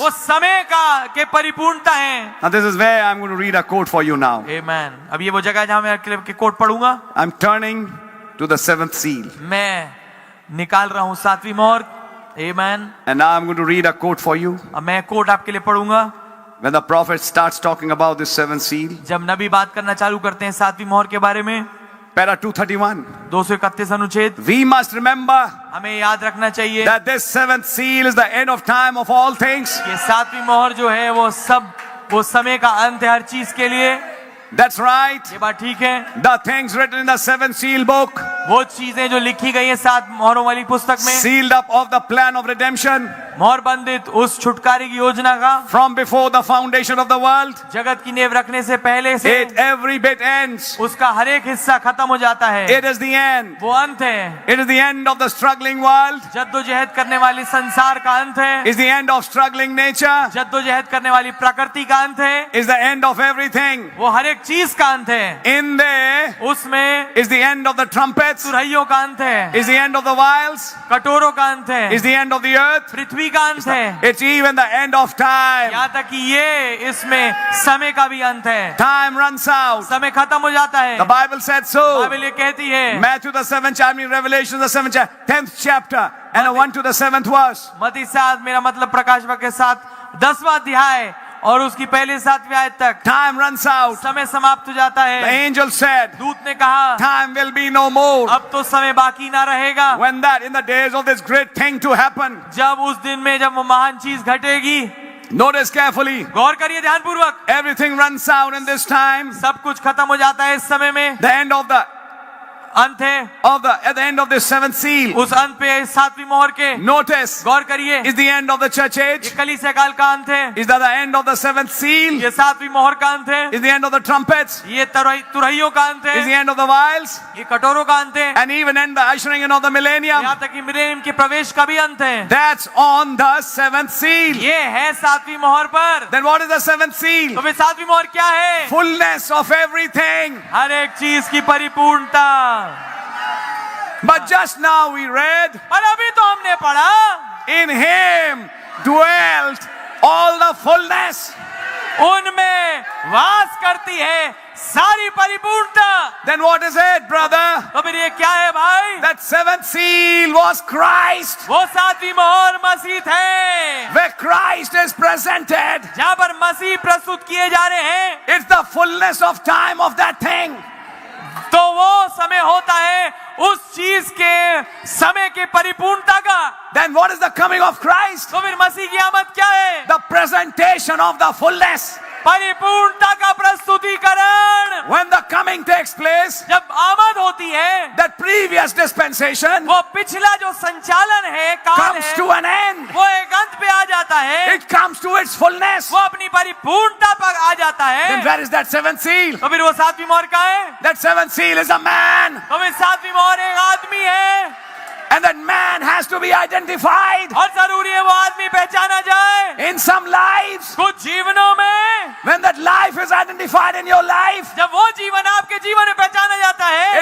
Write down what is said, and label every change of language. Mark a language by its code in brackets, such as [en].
[hi] वो समय का के परिपूर्णता है। [en] Now this is where I'm going to read a quote for you now. [hi] आमेन। अब ये वो जगह है जहां मैं के कोट पढ़ूंगा। [en] I'm turning to the seventh seal. [hi] मैं निकाल रहा हूं सातवीं मोहर। आमेन। [en] And now I'm going to read a quote for you. [hi] अब मैं कोट आपके लिए पढ़ूंगा। [en] When the prophet starts talking about this seventh seal, [hi] जब नबी बात करना चालू करते हैं सातवीं मोहर के बारे में, [en] para 231, [hi] 231 अनुच्छेद, [en] we must remember [hi] हमें याद रखना चाहिए [en] that this seventh seal is the end of time of all things. [hi] कि सातवीं मोहर जो है वो समय का अंत है हर चीज के लिए। [en] That's right. [hi] ये बात ठीक है। [en] The things written in the seventh seal book, [hi] वो चीजें जो लिखी गई है सात मोहरों वाली पुस्तक में, [en] sealed up of the plan of redemption [hi] मोहर बंदित उस छुटकारे की योजना का, [en] from before the foundation of the world, [hi] जगत की नींव रखने से पहले से [en] it every bit ends. [hi] उसका हर एक हिस्सा खत्म हो जाता है। [en] It is the end. [hi] वो अंत है। [en] It is the end of the struggling world. [hi] जद्दोजहद करने वाली संसार का अंत है। [en] Is the end of struggling nature. [hi] जद्दोजहद करने वाली प्रकृति का अंत है। [en] Is the end of everything. [hi] वो हर एक चीज का अंत है। [en] In there [hi] उसमें [en] is the end of the trumpets. [hi] तुरहियों का अंत है। [en] Is the end of the vials. [hi] कटोरों का अंत है। [en] Is the end of the earth. [hi] पृथ्वी का अंत है। [en] It's even the end of time. [hi] यहाँ तक कि ये इसमें समय का भी अंत है। [en] Time runs out. [hi] समय खत्म हो जाता है। [en] The Bible said so. [hi] Bible ये कहती है। [en] Matthew the 7th chapter, I mean Revelation the 7th chapter, 10th chapter, and a 1 to the 7th verse. [hi] मत्ती 7 मेरा मतलब प्रकाश वाक्य 7 10वां अध्याय और उसकी पहले 7वीं आयत तक [en] Time runs out. [hi] समय समाप्त हो जाता [en] The [hi] है। [en] angel said, [hi] दूत ने कहा [en] time will be no more. [hi] अब तो समय बाकी ना रहेगा। [en] When that, in the days of this great thing to happen, [hi] जब उस दिन में जब वो महान चीज घटेगी, [en] notice carefully, [hi] गौर करिए ध्यानपूर्वक, [en] everything runs out in this time. [hi] सब कुछ खत्म हो जाता है इस समय में। [en] The end of the, [hi] अंत है [en] at the end of this seventh seal. [hi] उस अंत पे सातवीं मोहर के। [en] Notice, [hi] गौर करिए, [en] is the end of the church age. [hi] ये कलीसिया काल का अंत है। [en] Is that the end of the seventh seal? [hi] ये सातवीं मोहर का अंत है। [en] Is the end of the trumpets? [hi] ये तुरहियों का अंत [en] Is the [hi] है। [en] end of the vials? [hi] ये कटोरों का अंत है। [en] And even end the ushering in of the millennium. [hi] यहाँ तक कि मिलेनियम के प्रवेश का भी अंत है। [en] That's on the seventh seal. [hi] ये है सातवीं मोहर पर। [en] Then what is the seventh seal? [hi] तो वे सातवीं मोहर क्या है? [en] Fullness of everything. [hi] हर एक चीज की परिपूर्णता। [en] But just now we read, [hi] पर अभी तो हमने पढ़ा, [en] in him dwelt all the fullness. [hi] उनमें वास करती है सारी परिपूर्णता। [en] Then what is it, brother? [hi] तो फिर ये क्या है भाई? [en] That seventh seal was Christ. [hi] वो सातवीं मोहर मसीह थे, [en] Where Christ is presented. [hi] जहाँ पर मसीह प्रस्तुत किए जा रहे हैं। [en] It's the fullness of time of that thing. [hi] तो वो समय होता है उस चीज के समय के परिपूर्णता का। [en] Then what is the coming of Christ? [hi] तो फिर मसीह की आमद क्या है? [en] The presentation of the fullness. [hi] परिपूर्णता का प्रस्तुतिकरण। [en] When the coming takes place, [hi] जब आमद होती है, [en] that previous dispensation [hi] वो पिछला जो संचालन है, काल [en] comes [hi] है, [en] to an end. [hi] वो एक अंत पे आ जाता है। [en] It comes to its fullness. [hi] वो अपनी परिपूर्णता पर आ जाता [en] Then [hi] है। [en] where is that seventh seal? [hi] तो फिर वो सातवीं मोहर का है। [en] That seventh seal is a man. [hi] तो फिर सातवीं मोहर एक आदमी है [en] And that man has to be identified. [hi] और जरूरी है वो आदमी पहचाना जाए। [en] In some lives, [hi] कुछ जीवनों में [en] when that life is identified in your life, [hi] जब वो जीवन आपके जीवन में पहचाना जाता है,